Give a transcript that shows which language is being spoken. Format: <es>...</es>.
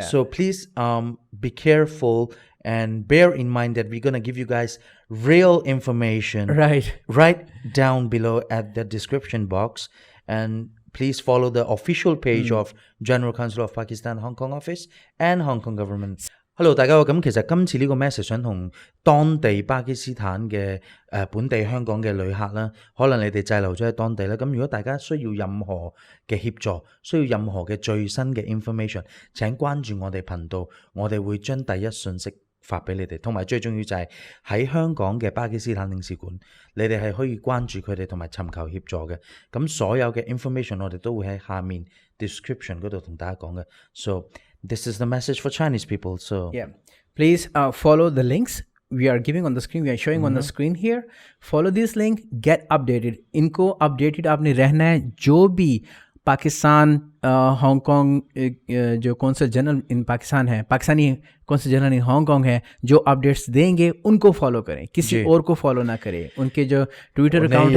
<en>So please be careful and bear in mind that we're going to give you guys real information right down below at the description box. And please follow the official page of General Consul of Pakistan Hong Kong Office and Hong Kong Government.</en> <yue>Hello 大家好，咁其實今次呢個 message 想同當地巴基斯坦嘅本地香港嘅旅客啦，可能你哋滯留咗喺當地啦，咁如果大家需要任何嘅協助，需要任何嘅最新嘅 information， 請關注我哋頻道，我哋會將第一信息發俾你哋，同埋最重要就係喺香港嘅巴基斯坦領事館，你哋係可以關注佢哋同埋尋求協助嘅。咁所有嘅 information 我哋都會喺下面 description 嗰度同大家講嘅。</yue> <en>So this is the message for Chinese people. So Yeah, please follow the links we are giving on the screen. We are showing on the screen here. Follow this link. Get updated.</en> <hi>इनको updated आपने रहना है. जो भी Pakistan Hong Kong जो consul general in Pakistan है, Pakistani consul general in Hong Kong है, जो अपडेट्स देंगे उनको फॉलो करें, किसी और को फॉलो ना करें. उनके जो ट्विटर अकाउंट है</hi>